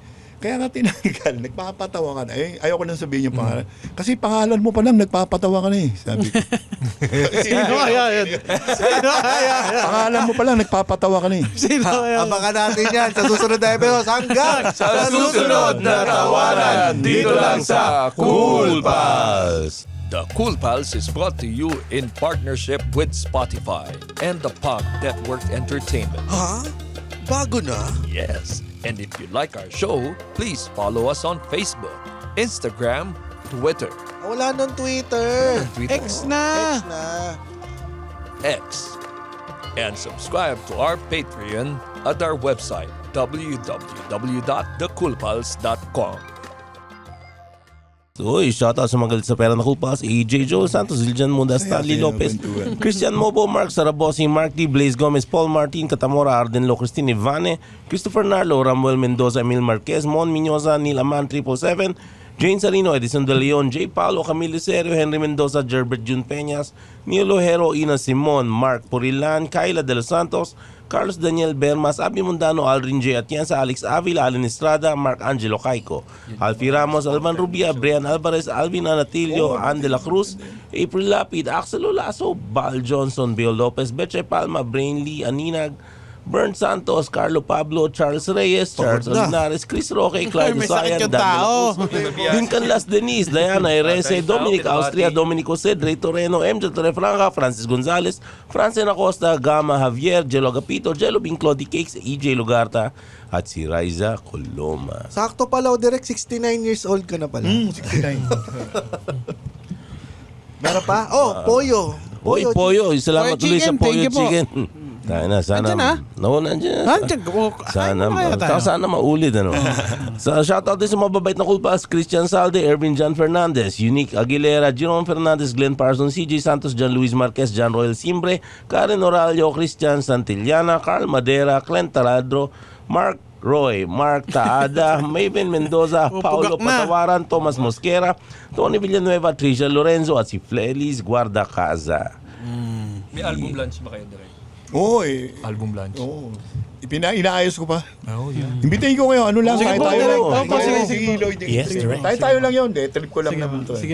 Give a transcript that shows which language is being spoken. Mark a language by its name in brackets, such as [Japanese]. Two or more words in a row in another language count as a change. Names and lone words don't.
[Filipino] Kaya nga tinanggal, nagpapatawa ka na. Ayoko nang sabihin yung pangalan. Kasi pangalan mo pa lang, nagpapatawa ka na eh. Sabi ko. Sino kaya yun? Pangalan mo pa lang, nagpapatawa ka na eh. Sino kaya? Abangan natin yan sa susunod na episode. Hanggang Sa susunod na tawanan, dito lang sa Cool Pals. [English] The Cool Pals is brought to you in partnership with Spotify and the Pop Network Entertainment. [Filipino] Ha? Bago na? [English] Yes. And if you like our show, please follow us on Facebook, Instagram, Twitter. [Filipino] Wala nung Twitter. X na. X. [English] And subscribe to our Patreon at our website, www.thecoolpals.com. [Filipino] Uy, shoutout sa mga galit sa pera na Cool Pals, AJ Joe Santos, Ziljan Munda, Stanley Lopez, Christian Mobo, Mark Sarabosi, Mark D, Blaze Gomez, Paul Martin, Katamora, Arden Lo, Christine Ivane, Christopher Narlo, Ramuel Mendoza, Emil Marquez, Mon Miñoza, Neil Aman, 777, Jane Sarino, Edison De Leon, J. Paulo, Camilo Serio, Henry Mendoza, Gerbert Jun Peñas, Nilo Hero, Ina Simon, Mark Purilan, Kyla De Los Santos, Carlos Daniel Bermas, Abi Mundano, Alrin J. Atienza, Alex Avila, Allen Estrada, Mark Angelo Caico, Alfie Ramos, Alvan Rubia, Brian Alvarez, Alvin Anatilio, Ann de la Cruz, April Lapid, Axel Olaso, Bal Johnson, Bill Lopez, Beche Palma, Brain Lee, Aninag, Bern Santos, Carlo Pablo, Charles Reyes, Charles Olinares, Chris Roque, Clyde Sayan, Dan de la Cruz, Vincan Las Denise, Diana Erese, Dominic Austria, Dominic Jose, Ray Torreno, MJ Torrefranca, Francis Gonzalez, Francine Acosta, Gama Javier, Jello Agapito, Jello Bing Clody Cakes, EJ Lugarta, at si Raiza Coloma. Sakto pala, direct 69 years old ka na pala. 69. Meron pa? Pollo. Uy, Poyo, salamat Poyo tuloy sa Chicken, Poyo [English] thank you po. [Filipino] Chicken. Tayo na, sana. Andyan na? Nandiyan. Sana Sana maulit, shoutout din sa mababait na Cool Pals, Christian Salde, Ervin John Fernandez, Unique Aguilera, Jerome Fernandez, Glenn Parsons, CJ Santos, John Luis Marquez, John Royal Simbre, Karen Oralio, Christian Santillana, Carl Madera, Clint Taladro, Mark Roy, Mark Taada, Maven Mendoza, Paulo Patawaran, Thomas Mosquera, Tony Villanueva, Tricia Lorenzo, at si Flelis Guardacaza. May [English] album launch [Filipino] ba kayo direct? Oo [English] Album launch? [Filipino] Oo. Inaayos ko pa. [English] Oh, yeah. [Filipino] Imbitahin ko kayo. Ano lang, Sige tayo po, lang. direct. Sige, Lloyd. Yes, direct. Tayo lang yun. Trip ko lang naman to.